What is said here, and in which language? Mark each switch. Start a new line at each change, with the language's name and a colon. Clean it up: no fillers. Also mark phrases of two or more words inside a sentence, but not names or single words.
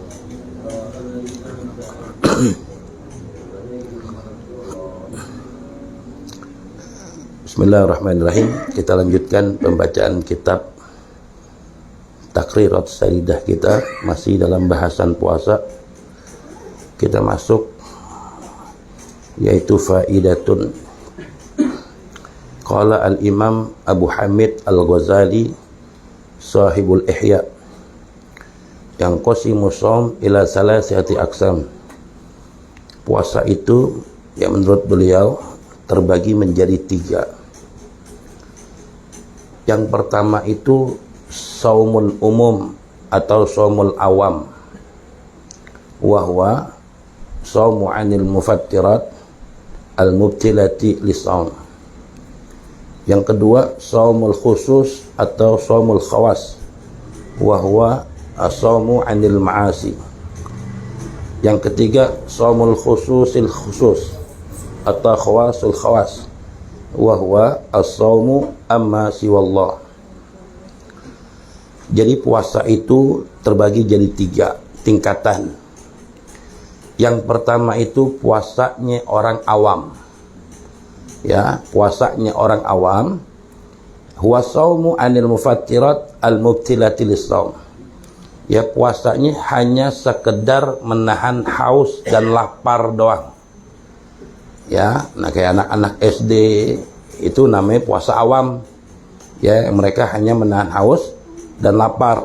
Arabic: Bismillahirrahmanirrahim.
Indonesian: Kita lanjutkan pembacaan kitab Taqrirat Saridah kita, masih dalam bahasan puasa. Kita masuk yaitu faidatun.
Arabic: قال الإمام أبو حامد الغزالي صاحب الإحياء yang قسم الصوم إلى ثلاثة أقسام.
Indonesian: Puasa itu yang menurut beliau terbagi menjadi 3. Yang pertama itu
Arabic: صوم العموم atau صوم العوام، وهو صوم عن المفطرات المبطلات للصوم.
Indonesian: Yang kedua
Arabic: صوم الخصوص atau صوم الخواص، وهو الصوم عن المعاصي.
Indonesian: Yang ketiga
Arabic: صوم خصوص الخصوص atau خواص الخواص، وهو الصوم عما سوى الله.
Indonesian: Jadi puasa itu terbagi jadi 3 tingkatan. Yang pertama itu puasanya orang awam. Ya, puasanya orang awam.
Arabic: هو صوم عن المفطرات المبطلات للصوم.
Indonesian: Ya, puasanya hanya sekedar menahan haus dan lapar doang. Ya, nah kayak anak-anak SD itu namanya puasa awam. Ya, mereka hanya menahan haus dan lapar.